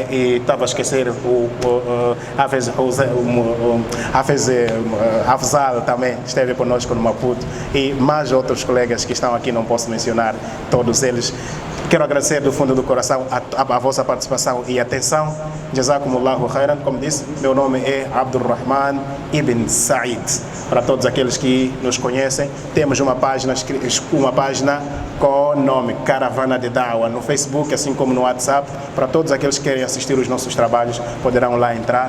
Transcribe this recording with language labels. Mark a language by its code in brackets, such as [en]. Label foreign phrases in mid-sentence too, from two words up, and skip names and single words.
[pt] E estava a esquecer o Afzal também esteve conosco no Maputo, e mais outros colegas que estão aqui, não posso mencionar todos eles. Quero agradecer do fundo do coração a vossa participação e atenção. [ar] جزاكم الله خيرا. [pt] Como disse, meu nome é Abdulrahman Ibn Said. Para todos aqueles que nos conhecem, temos uma página com o nome Caravana de Dawa no Facebook, assim como no WhatsApp. Para todos aqueles que querem assistir os nossos trabalhos, poderão lá entrar.